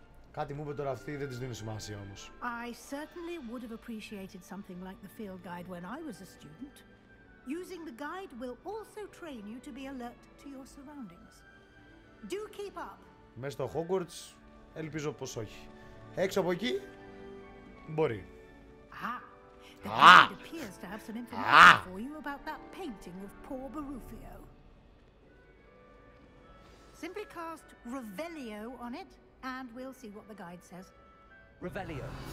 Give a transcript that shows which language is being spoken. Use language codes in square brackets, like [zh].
[el] Κάτι μου είπε τώρα αυτή, δεν της δίνω σημασία όμως. [en] I certainly would have appreciated something like the field guide when I was a student. Using the guide will also train you to be alert to your surroundings. Do keep up. [el] Μέσα στο Hogwarts, ελπίζω πως όχι. Έξω από εκεί, μπορεί. [en] The guide appears to have some information for you about that painting of poor Barufio. Simply cast Revelio on it, and we'll see what the guide says. Revelio.